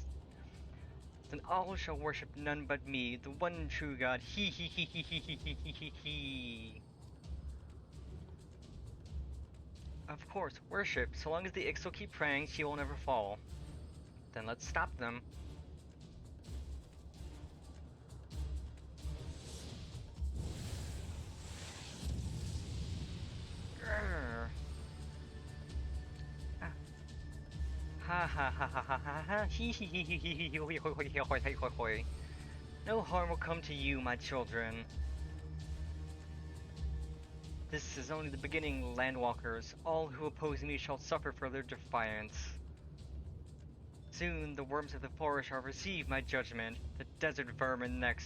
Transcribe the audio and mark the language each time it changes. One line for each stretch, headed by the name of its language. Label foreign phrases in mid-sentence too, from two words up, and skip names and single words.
English: Then all shall worship none but me, the one true God. He he he he he he he he he he. Of course, worship. So long as the Ixo keep praying, she will never fall. Then let's stop them. Grr. Ah. Ha ha ha ha ha ha ha. Hee hee hee hee hee hee hee hoi hoi hoi hoi hoi hoi hoi. No harm will come to you, my children. This is only the beginning, landwalkers. All who oppose me shall suffer for their defiance. Soon the worms of the forest shall receive my judgment, the desert vermin next.